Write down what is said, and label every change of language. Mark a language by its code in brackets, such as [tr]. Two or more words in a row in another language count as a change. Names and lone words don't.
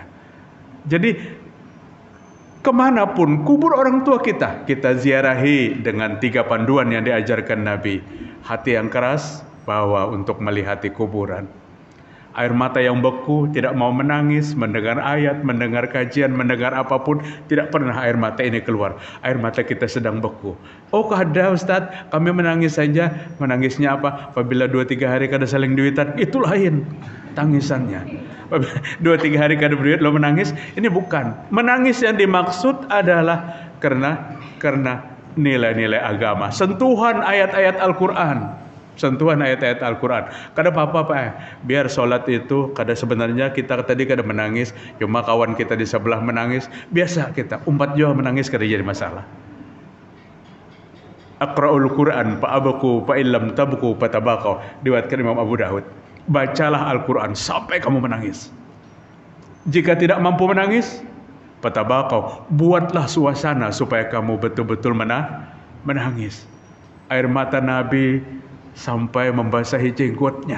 [id] Jadi kemanapun kubur orang tua kita ziarahi dengan 3 panduan yang diajarkan Nabi. Hati yang keras, bawa untuk melihati kuburan. Air mata yang beku, tidak mau menangis, mendengar ayat, mendengar kajian, mendengar apapun, tidak pernah air mata ini keluar. Air mata kita sedang beku. [bjn] Oh kada Ustaz, [id] kami menangis saja. Menangisnya apa? [bjn] Apabila 2-3 hari kada saling duitan, itu lain tangisannya. 2-3 hari kada berduit lo menangis, ini bukan. [id] Menangis yang dimaksud adalah karena nilai-nilai agama, sentuhan ayat-ayat Al-Quran. [bjn] Kada apa-apa Pak, biar sholat itu kada sebenarnya kita tadi kada menangis, cuma kawan kita di sebelah menangis, biasa kita umat juga menangis kada jadi masalah. [ar] اقرأوا القرآن فابكوا فإن لم تبكوا فتباكوا, [id] diriwayatkan Imam Abu Daud. Bacalah Al-Quran sampai kamu menangis. Jika tidak mampu menangis, fatabaqau, buatlah suasana supaya kamu betul-betul menangis. Air mata Nabi sampai membasahi jenggotnya.